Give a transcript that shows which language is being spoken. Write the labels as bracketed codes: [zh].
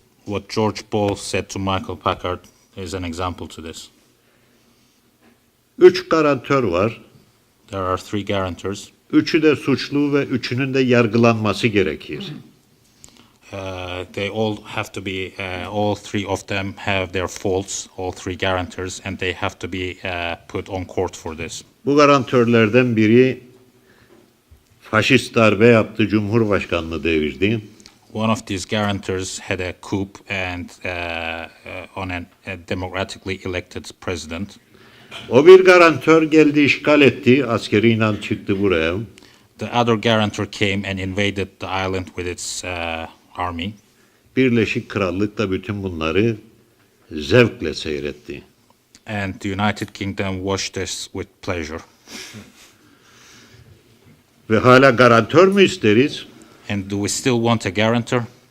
[en] What George Paul said to Michael Packard is an example to this. [tr] 3 garantör var. [en] There are 3 guarantors. [tr] Üçü de suçlu ve üçünün de yargılanması gerekir. [en] They all have to be, all 3 of them have their faults, all 3 guarantors, and they have to be put on court for this. [tr] Bu garantörlerden biri faşist darbe yaptı, Cumhurbaşkanlığı devirdi. [en] One of these guarantors had a coup and on a democratically elected president. [tr] O bir garantör geldi, işgal etti, askeriyle çıktı buraya. [en] The other guarantor came and invaded the island with its army. [tr] Birleşik Krallık da bütün bunları zevkle seyretti. [en] And the United Kingdom watched this with pleasure. [tr] Ve hala garantör mü isteriz? [en] And do we still want a guarantor?